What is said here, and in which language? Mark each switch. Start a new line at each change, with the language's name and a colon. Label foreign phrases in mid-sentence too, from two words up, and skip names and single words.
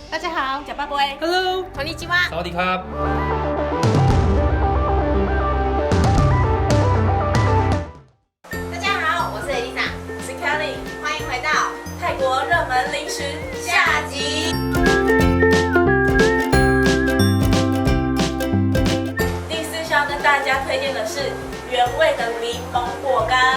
Chinese: 大家好，假巴布埃
English: Hello，
Japanese: こんにちは。
Thai: สวัสดีครับ
Chinese: 大家好，我是 Elisa，我是 Kelly，欢迎回到泰国热门零食下集。第4项跟大家推荐的是原味的柠檬果干，